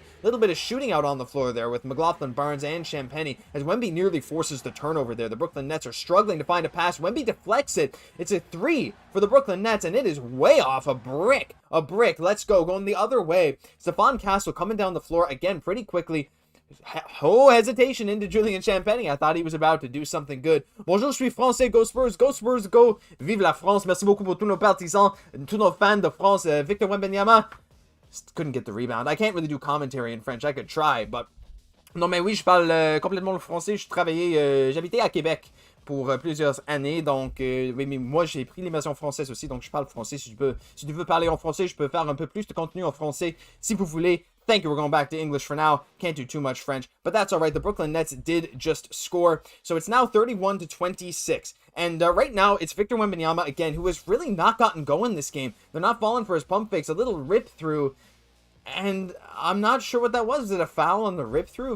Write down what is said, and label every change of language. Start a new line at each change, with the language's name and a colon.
English: A little bit of shooting out on the floor there with McLaughlin, Barnes, and Champagnie as Wemby nearly forces the turnover there. The Brooklyn Nets are struggling to find a pass. Wemby deflects it. It's a 3 for the Brooklyn Nets, and it is way off a brick. Let's go. Going the other way. Stephon Castle coming down the floor again pretty quickly. Hesitation into Julian Champagnie. I thought he was about to do something good.
French: Bonjour, je suis français.
English: Go Spurs, go Spurs, go.
French: Vive la France. Merci beaucoup pour tous nos partisans, tous nos fans de France.
English: Victor Wembanyama couldn't get the rebound. I can't really do commentary in French. I could try, but...
French: Non, mais oui, je parle complètement le français. J'habitais à Québec pour plusieurs années, donc oui, mais moi j'ai pris l'immersion française aussi, donc je parle français. Si tu veux parler en français, je peux faire un peu plus de contenu en français si vous voulez.
English: Thank you. We're going back to English for now. Can't do too much French, but that's all right. The Brooklyn Nets did just score. So it's now 31-26. And right now, it's Victor Wembanyama again, who has really not gotten going this game. They're not falling for his pump fakes. A little rip through. And I'm not sure what that was. Was it a foul on the rip through?